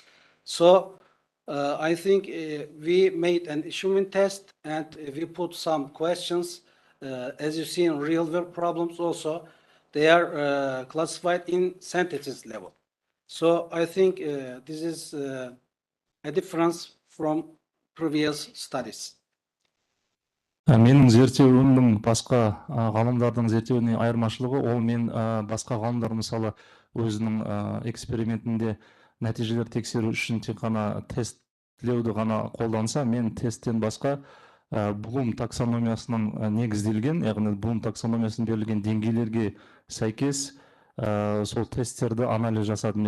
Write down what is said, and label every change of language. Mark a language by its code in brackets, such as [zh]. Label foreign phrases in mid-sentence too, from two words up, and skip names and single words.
[en] So I think we made an achievement test and we put some questions. As you see in real world problems also, they are classified in synthesis level. So I think this is a difference from previous studies. [kk] Менің зерттеуімнің басқа ғалымдардың зерттеуіне айырмашылығы, ол мен басқа ғалымдар мысалы өзінің экспериментінде нәтижелер тексеру үшін тек қана тестлеуді ғана қолданса, мен тесттен басқа Bloom таксономиясының негізделген, яғни Bloom таксономиясының берілген деңгейлерге сәйкес сол тесттерді анализ жасадым.